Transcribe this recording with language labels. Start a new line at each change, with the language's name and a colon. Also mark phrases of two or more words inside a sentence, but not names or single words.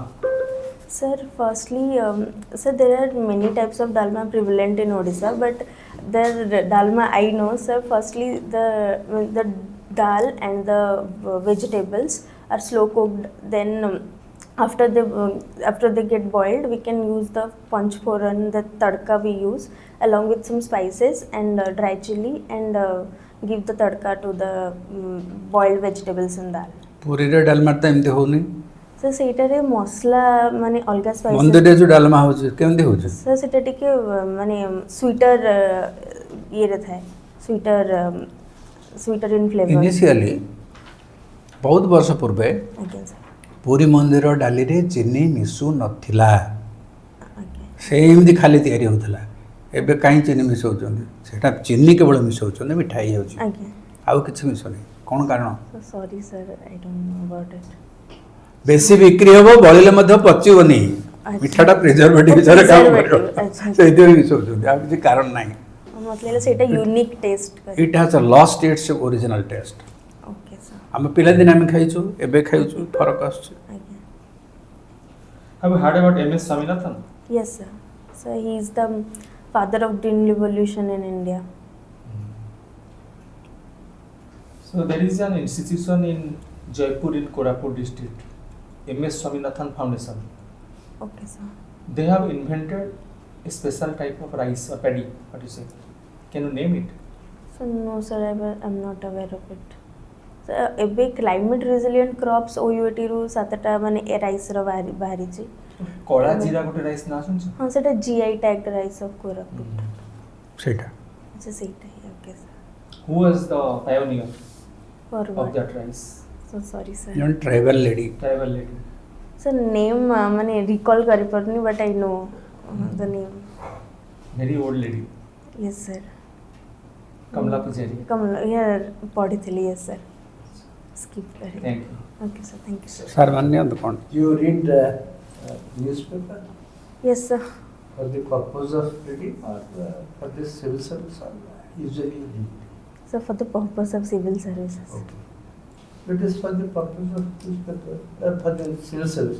English: Sir, firstly, sir, there are many types of dalma prevalent in Odisha, but the dalma I know, sir, firstly, the dal and the vegetables are slow cooked. Then after they get boiled, we can use the panch phoran, the tadka we use, along with some spices and dry chili, and give the tadka to the boiled vegetables and dal.
Odia: ପୁରୀ ରେ ଡାଲମା ତ ଏମିତି ହୁଏନି ସାର୍ ସେଟାରେ ମସଲା ମାନେ ଅଲଗା स्पाइसेस ମନ୍ଦିର ରେ ଯୋ ଡାଲମା ହଉଛି କେମିତି ହଉଛି ସାର୍ ସେଟା ଟିକେ ମାନେ ସ୍ୱିଟର୍ ଏ ରେ ଥାଏ
English: sweeter in flavour
Odia: इनिशियली ବହୁତ ବର୍ଷ ପୂର୍ବେ ଆଜ୍ଞା ସାର୍ ପୁରୀ ମନ୍ଦିର ଡାଲିରେ ଚିନି ମିଶୁ ନଥିଲା। ଆଜ୍ଞା ସେ ଏମିତି ଖାଲି ତିଆରି ହେଉଥିଲା। ଏବେ କାହିଁ ଚିନି ମିଶାଉଛନ୍ତି? ସେଇଟା ଚିନି କେବଳ ମିଶାଉଛନ୍ତି, ମିଠା ହେଇଯାଉଛି, ଆଜ୍ଞା ଆଉ କିଛି ମିଶୁନି। କ'ଣ କାରଣ?
English: sorry sir I don't know about it.
Odia: ବେଶୀ ବିକ୍ରି ହେବ, ବଳିଲେ ମଧ୍ୟ ପଚିବନି। ଆଚ୍ଛା। ମିଠାଟା ପ୍ରିଜର୍ଭେଟିଭ୍ ଓ, ହିସାବରେ କାମ କରିବ, preservative, ଆଚ୍ଛା। ସେଇଥିପାଇଁ ମିଶାଉଛନ୍ତି, ଆଉ କିଛି କାରଣ ନାହିଁ। ମତେ ଲାଗିଲା ସେଇଟା
English: unique taste
Odia: କରି
English: it has lost its original taste. okay sir
Odia: ଆମେ ପିଲାଦିନେ ଆମେ ଖାଇଛୁ, ଏବେ ଖାଇଛୁ, ଫରକ ଆସୁଛି। ଆଜ୍ଞା
English: Have you heard about MS Swaminathan? yes sir so he is the father of green revolution in India. So there is an institution in Jaipur in Koraput district, MS Swaminathan Foundation. Okay sir They have invented a special type of rice or paddy. What you say? Can you name it? so no sir I'm not aware of it.
Odia: So ଏବେ
English: climate resilient crops
Odia: OUT ରୁ 7ଟା ମାନେ ଏ ରାଇସ୍ ର ବାହାରିଛି। କଳା ଜିରା ଗୋଟେ ରାଇସ୍ ନା ଶୁଣିଛ? ହଁ ସେଟା
English: GI tagged rice of Koraput
Odia: ସେଇଟା ଆଚ୍ଛା ସେଇଟା ହିଁ
English: okay sir Who was the pioneer of forward that rice? so sorry sir
Odia: ଜଣେ ଟ୍ରାଇବାଲ ଲେଡି।
English: Tribal lady. sir name
Odia: ମାନେ recall କରିପାରୁନି
English: but I know the name Very old lady. yes sir Kamla Pujari. कमला यार पढ़ी yes sir skip करें Thank you. okay sir thank you sir
Odia: ସାର୍ ମାନେ କ'ଣ?
English: You read newspaper yes sir for the purpose of reading or for the civil service or usually read? so for the purpose of civil services Okay. It is for the purpose of newspaper for the civil service.